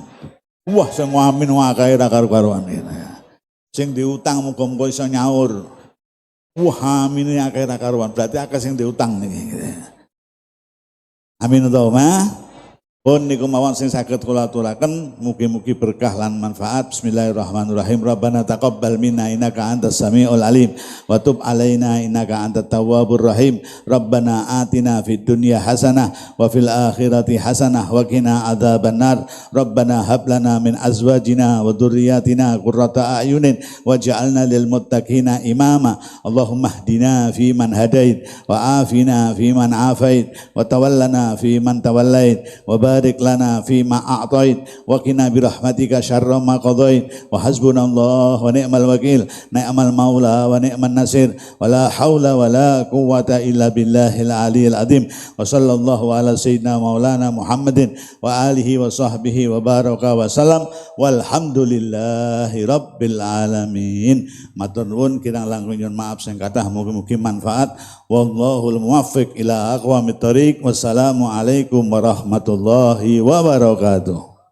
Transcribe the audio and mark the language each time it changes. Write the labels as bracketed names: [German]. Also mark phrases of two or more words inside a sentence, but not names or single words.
[Javanese] Wah, sing amin wae ra karo-karuan. Sing diutang muga-muga iso nyaur. Wah, amine akeh ra karuan. Berarti akeh sing diutang niki. [Arabic] آمين اللهم. [Javanese] Pun niku mawon sing saged kula aturaken mugi-mugi berkah lan manfaat. [Arabic] بسم الله الرحمن الرحيم. ربنا تقبل منا إنك أنت السميع العليم وتب علينا إنك أنت التواب الرحيم. ربنا آتنا في الدنيا حسنة وفي الآخرة حسنة وقنا عذاب النار. ربنا هب لنا من أزواجنا وذرياتنا قرة أعين واجعلنا للمتقين إماما. اللهم اهدنا فيمن هديت وعافنا فيمن عافيت وتولنا فيمن توليت وبارك لنا فيما أعطيت وقنا برحمتك شر ما قضيت وحسبنا الله ونعم الوكيل نعم المولى ونعم النصير ولا حول ولا قوة إلا بالله العلي العظيم وصلى الله على سيدنا مولانا محمد وآله وصحبه وبارك وسلم والحمد لله رب العالمين. [Javanese] Matur nuwun kirang langkung nyuwun maaf sing kathah, mugi-mugi manfaat. [Arabic] والله الموفق إلى أقوم الطريق. والسلام عليكم ورحمة الله وبركاته.